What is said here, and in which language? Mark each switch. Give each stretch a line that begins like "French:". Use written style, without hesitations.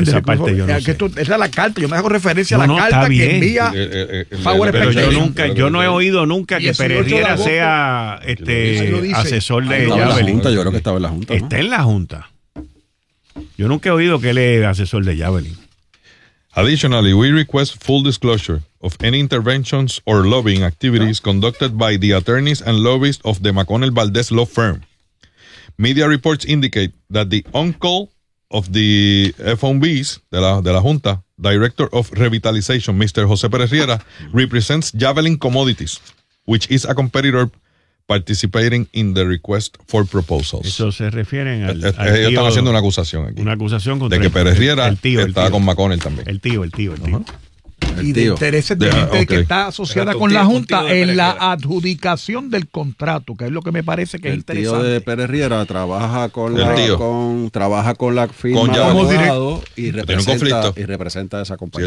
Spanish: esa parte, yo no sé. Esa es la carta, yo me hago referencia a la carta que envía
English: Power Expectations.
Spanish: Pero yo no he oído nunca que Pérez Riera sea asesor de Javelin. Yo creo que estaba en la Junta. Está en la Junta. Yo nunca he oído que él es asesor de Javelin.
English: Additionally, we request full disclosure of any interventions or lobbying activities conducted by the attorneys and lobbyists of the McConnell Valdés Law Firm. Media reports indicate that the uncle of the FOMBs,
Spanish: de la Junta,
English: Director of Revitalization, Mr. José Pérez Riera, represents Javelin Commodities, which is a competitor participating in the request for proposals.
Spanish: Eso se refieren al ellos tío. Ellos están haciendo una acusación aquí. Una acusación contra de que Pérez Riera estaba con McConnell también. El tío. Y de intereses de gente que está asociada con la Junta en la adjudicación del contrato, que es lo que me parece que es interesante. El tío de Pérez Riera trabaja con la firma y representa a esa compañía.